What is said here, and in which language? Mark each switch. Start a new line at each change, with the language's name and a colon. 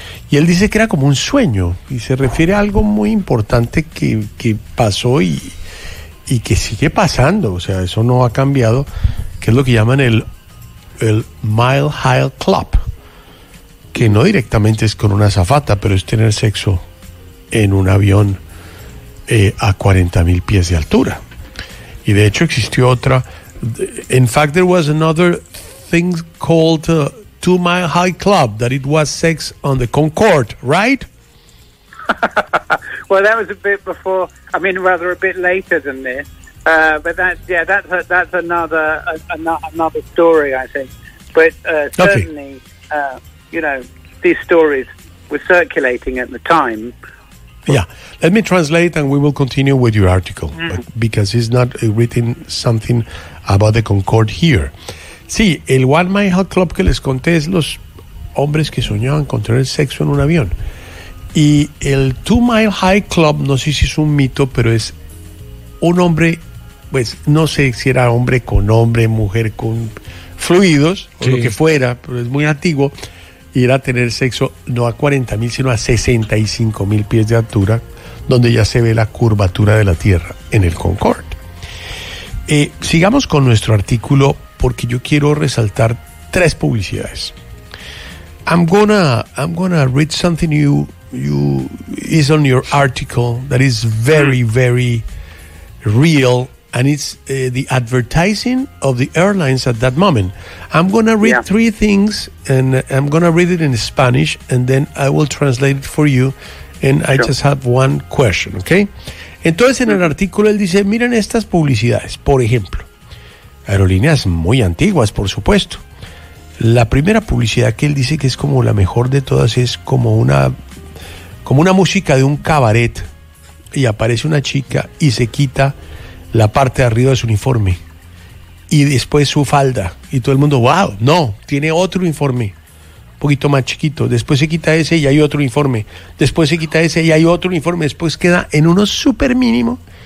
Spanish: Y él dice que era como un sueño, y se refiere a algo muy importante que pasó y que sigue pasando, o sea, eso no ha cambiado, que es lo que llaman el Mile High Club, que no directamente es con una azafata, pero es tener sexo en un avión a 40,000 pies de altura. Y de hecho existió otra.
English: In fact, there was another thing called Two Mile High Club, that it was sex on the Concorde, right? Well, that was a bit before, I mean, rather a bit later than this. But that's another story, I think. But certainly, okay. You know, these stories were circulating at the time. Yeah, let me translate and we will continue with your article, because it's not written something about the Concorde here.
Spanish: Sí, el One Mile High Club que les conté es los hombres que soñaban con tener sexo en un avión. Y el Two Mile High Club, no sé si es un mito, pero es un hombre, pues no sé si era hombre con hombre, mujer con fluidos, sí, o lo que fuera, pero es muy antiguo. Y era tener sexo no a 40,000, sino a 65,000 pies de altura, donde ya se ve la curvatura de la Tierra en el Concorde. Sigamos con nuestro artículo, porque yo quiero resaltar tres publicidades.
English: I'm gonna read something you is on your article that is very, very real, and it's the advertising of the airlines at that moment. I'm gonna read three things, and I'm gonna read it in Spanish, and then I will translate it for you, and I just have one question, okay?
Spanish: Entonces, en el artículo, él dice, miren estas publicidades, por ejemplo. Aerolíneas muy antiguas, por supuesto. La primera publicidad que él dice que es como la mejor de todas es como una música de un cabaret, y aparece una chica y se quita la parte de arriba de su uniforme y después su falda, y todo el mundo, wow, no, tiene otro uniforme un poquito más chiquito, después se quita ese y hay otro uniforme, después se quita ese y hay otro uniforme, después queda en uno súper mínimo.